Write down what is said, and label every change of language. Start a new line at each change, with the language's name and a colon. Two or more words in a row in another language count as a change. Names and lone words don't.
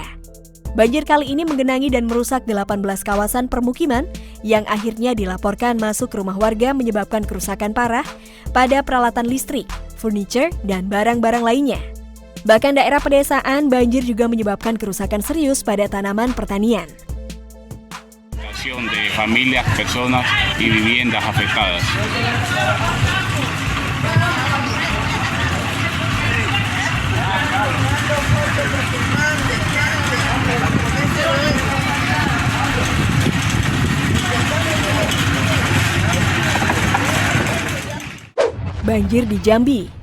Indonesian: Banjir kali ini menggenangi dan merusak 18 kawasan permukiman yang akhirnya dilaporkan masuk ke rumah warga menyebabkan kerusakan parah pada peralatan listrik, furniture, dan barang-barang lainnya. Bahkan daerah pedesaan, banjir juga menyebabkan kerusakan serius pada tanaman pertanian.
Spanish: de familias, personas y viviendas afectadas.
Indonesian: Banjir di Jambi.